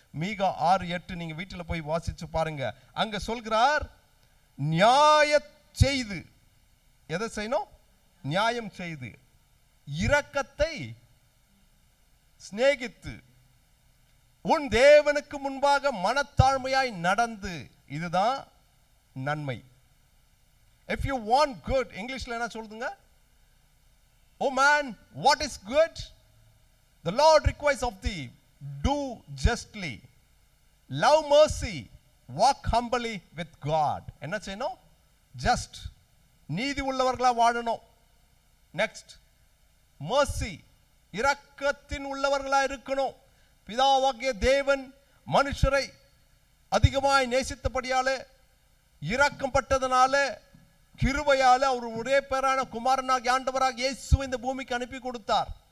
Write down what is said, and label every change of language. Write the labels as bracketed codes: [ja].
[ta] மீகா 6:8 நீங்க வீட்டில் போய் வாசிச்சு பாருங்க. அங்க சொல்கிறார், நியாய செய்து, எதை செய்யணும்? நியாயம் செய்து, இரக்கத்தை சிநேகித்து, உன் தேவனுக்கு முன்பாக மனத்தாழ்மையாய் நடந்து, இதுதான் நன்மை. [en] If you want good, [ta] இங்கிலீஷ்ல என்ன சொல்லுங்க? [en] Oh man, what is good? The Lord requires of thee, do justly, love mercy, walk humbly with God. [ta] என்ன செய்யணும்? ஜஸ்ட், நீதி உள்ளவர்களா வாழணும். நெக்ஸ்ட், mercy, இரக்கத்தின் உள்ளவர்களா இருக்கணும். பிதாவாகிய தேவன் மனுஷரை அதிகமாய் நேசித்தபடியாலே, இரக்கம் பட்டதனாலே, கிருபையாலே அவர் ஒரே பேரான குமாரனாகிய ஆண்டவராக இயேசுவை இந்த பூமிக்கு அனுப்பி கொடுத்தார்.